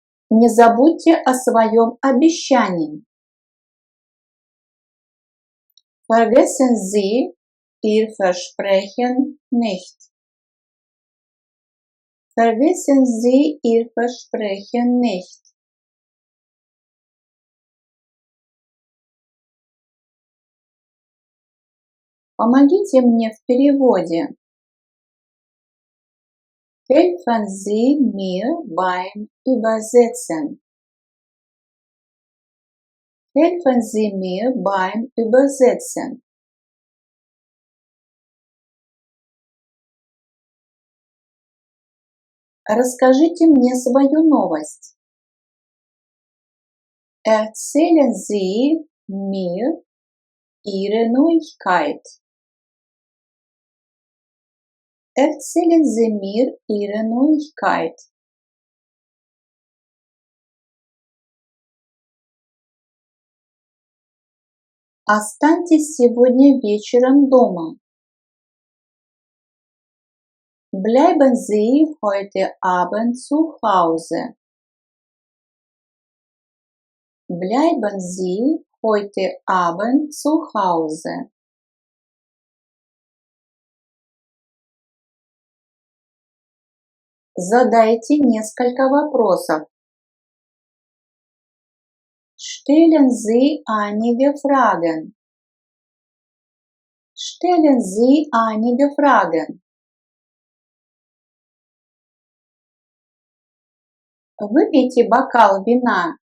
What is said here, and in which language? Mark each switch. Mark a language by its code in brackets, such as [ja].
[ru] Не забудьте о своем обещании. [de] Vergessen Sie Ihr Versprechen nicht. Vergessen Sie Ihr Versprechen nicht. [ru] Помогите мне в переводе. [de] Helfen Sie mir beim Übersetzen. Helfen Sie mir beim Übersetzen. [ru] Расскажите мне свою новость. [de] Erzählen Sie mir Ihre Neuigkeit. Erzählen Sie mir Ihre Neuigkeit. [ru] Останьтесь сегодня вечером дома. [de] Bleiben Sie heute Abend zu Hause. Bleiben Sie heute Abend zu Hause. [ru] Задайте несколько вопросов. [de] Stellen Sie einige Fragen. Stellen Sie einige Fragen. [ru] Выпейте бокал вина.